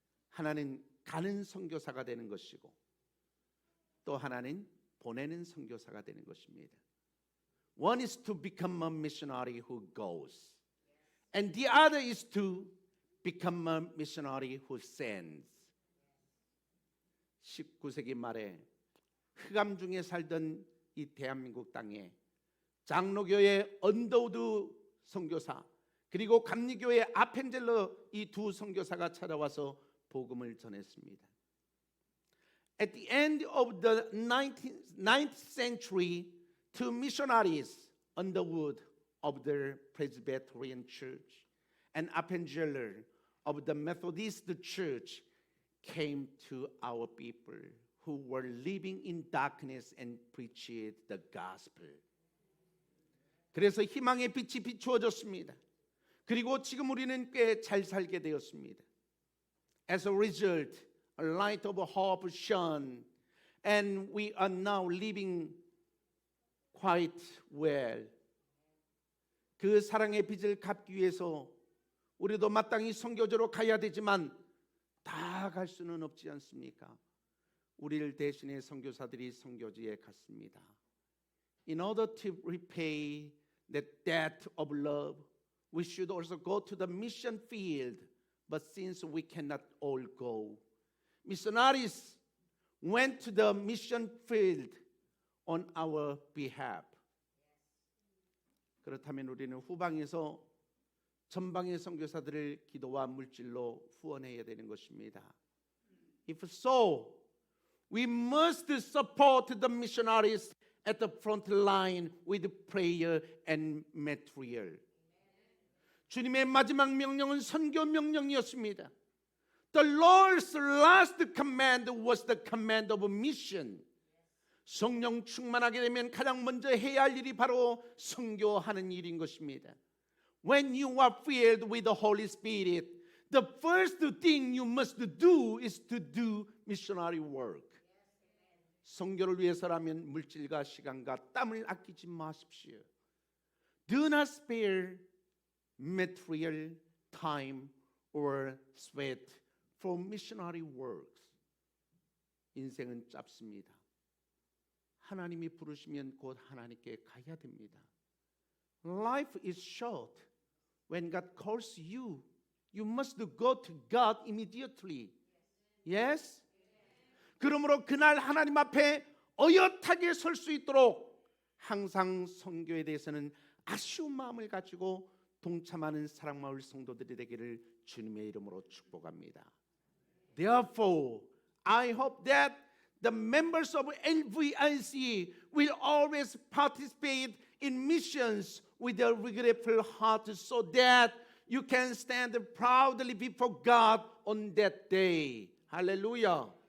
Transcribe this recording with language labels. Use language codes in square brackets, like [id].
[ko] 하나는 가는 선교사가 되는 것이고 또 하나는 보내는 선교사가 되는 것입니다. [en] One is to become a missionary who goes, and the other is to become a missionary who sends. [ko] 19세기 말에 흑암 중에 살던 이 대한민국 땅에 장로교의 언더우드 선교사 그리고 감리교의 아펜젤러 이 두 선교사가 찾아와서 복음을 전했습니다. [en] At the end of the 9th century, two missionaries, Underwood of the Presbyterian Church and Appenzeller of the Methodist Church, came to our people who were living in darkness and preached the gospel. [ko] 그래서 희망의 빛이 비추어졌습니다. 그리고 지금 우리는 꽤 잘 살게 되었습니다. [en] As a result, a light of hope shone, and we are now living quite well. [ko] 그 사랑의 빛을 갚기 위해서 우리도 마땅히 선교지로 가야 되지만 다 갈 수는 없지 않습니까? 우리를 대신해 선교사들이 선교지에 갔습니다. [en] In order to repay the debt of love, we should also go to the mission field. But since we cannot all go, missionaries went to the mission field on our behalf. [ko] 그렇다면 우리는 후방에서 전방의 선교사들을 기도와 물질로 후원해야 되는 것입니다. [en] If so, we must support the missionaries at the front line with prayer and material. [ko] 주님의 마지막 명령은 선교 명령이었습니다. [en] The Lord's last command was the command of mission. [ko] 성령 충만하게 되면 가장 먼저 해야 할 일이 바로 선교하는 일인 것입니다. [en] When you are filled with the Holy Spirit, the first thing you must do is to do missionary work. [ko] 선교를 위해서라면 물질과 시간과 땀을 아끼지 마십시오. [en] Do not spare material, time, or sweat for missionary works. [ko] 인생은 짧습니다. 하나님이 부르시면 곧 하나님께 가야 됩니다. [en] Life is short. When God calls you, you must go to God immediately. Yes? [ko] 그러므로 그날 하나님 앞에 어엿하게 설 수 있도록 항상 선교에 대해서는 아쉬운 마음을 가지고 동참하는 사랑마을 성도들이 되기를 주님의 이름으로 축복합니다. [en] Therefore, I hope that the members of LVIC will always participate in missions with a regretful heart so that you can stand proudly before God on that day. Hallelujah.